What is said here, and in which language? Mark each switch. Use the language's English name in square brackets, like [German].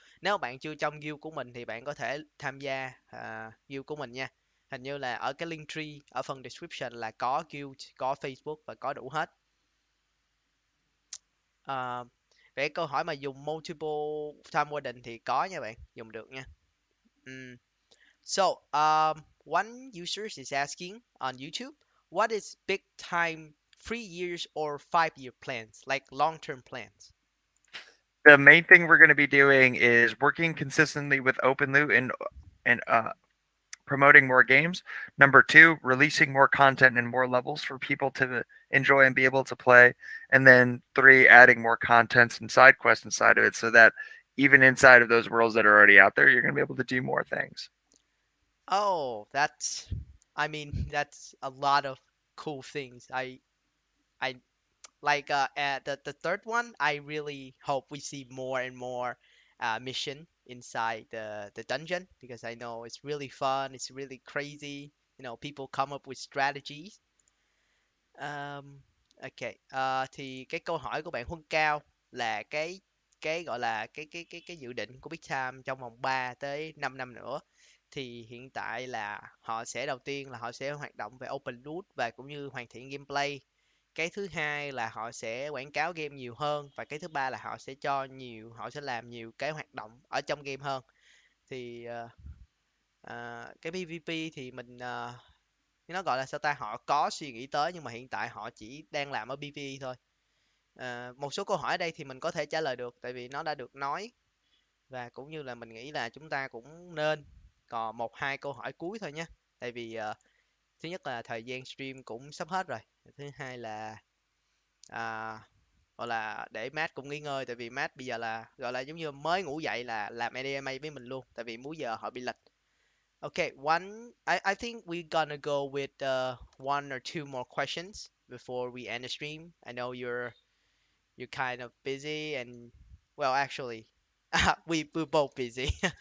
[Vietnamese] Nếu mà bạn chưa trong guild của mình thì bạn có thể tham gia guild của mình nha. Hình như là ở cái link tree ở phần description là có guild, có Facebook và có đủ hết. Ờ, Về câu hỏi mà dùng multiple time warden thì có nha bạn, dùng được nha. Ừm. [English] So, one user is asking on YouTube, what is big time 3 years or 5 year plans, like long term plans? The main thing we're going to be doing is working consistently with open loot and promoting more games. Number two, releasing more content and more levels for people to enjoy and be able to play. And then three, adding more contents and side quests inside of it so that even inside of those worlds that are already out there, you're going to be able to do more things. Oh, I mean, that's a lot of cool things. I like at the third one. I really hope we see more and more mission inside the dungeon, because I know it's really fun. It's really crazy. People come up with strategies. [Vietnamese] Ok, thì cái câu hỏi của bạn Huân Cao là cái gọi là cái dự định của Big Time trong vòng 3 tới 5 năm nữa. Thì hiện tại là họ sẽ, đầu tiên là họ sẽ hoạt động về open loot và cũng như hoàn thiện gameplay. Cái thứ hai là họ sẽ quảng cáo game nhiều hơn, và cái thứ ba là họ sẽ làm nhiều cái hoạt động ở trong game hơn. Thì cái PvP thì nó gọi là sao ta, họ có suy nghĩ tới nhưng mà hiện tại họ chỉ đang làm ở PvE thôi. Một số câu hỏi ở đây thì mình có thể trả lời được tại vì nó đã được nói, và cũng như là mình nghĩ là chúng ta cũng nên còn một hai câu hỏi cuối thôi nhé. Tại vì thứ nhất là thời gian stream cũng sắp hết rồi, thứ hai là à, gọi là để Matt cũng nghỉ ngơi, tại vì Matt bây giờ là gọi là giống như mới ngủ dậy là làm ADMA với mình luôn, tại vì múi giờ họ bị lệch. [English] Okay, I think we're gonna go with one or two more questions before we end the stream. I know you're kind of busy, and well, actually, we're both busy.